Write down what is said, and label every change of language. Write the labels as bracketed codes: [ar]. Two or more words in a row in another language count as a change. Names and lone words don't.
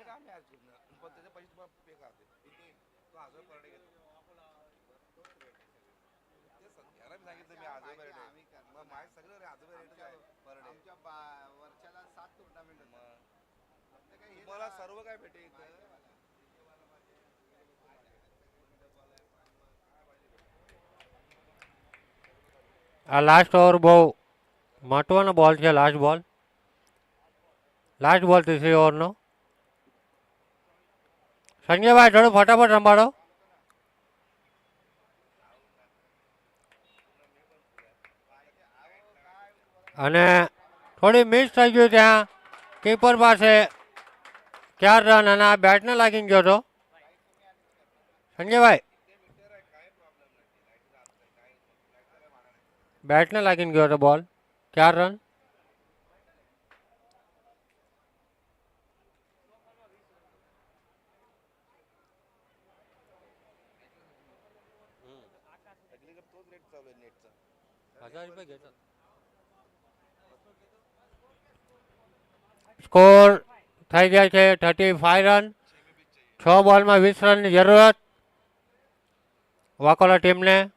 [mr] नेट आम्ही आज पण त्याचे पैसे तुम्हाला पे करते. किती? तो 1000 [en] per day [mr] घेतो. ते याला मी सांगितलं मी 1000 [en] per day. [mr] मग माझे सगळे 1000 रेट आहे [en] per day. [mr] आमच्या वर्षाला 7 टुर्नामेंट होतात. तुम्हाला सर्व काय भेटेल इथं. [gu] આ [en] last over [gu] બહુ મહત્વનો બોલ છે. [en] last ball [gu] ત્રીજી ઓવરનો. સંજયભાઈ થોડું ફટાફટ રમાડો. અને થોડી મિસ થઈ ગયું ત્યાં કીપર પાસે 4 રન, અને આ બેટને લાગી ગયો હતો. સંજયભાઈ બેટને લાગીને ગયો હતો બોલ. 4 રન. [mr] तोच रेट चालू आहे नेटचा. 1000 रुपये घेतात. [gu] સ્કોર થઈ ગયા છે 35 રન. 6 બોલમાં 20 રનની જરૂરત વાકોલા ટીમને.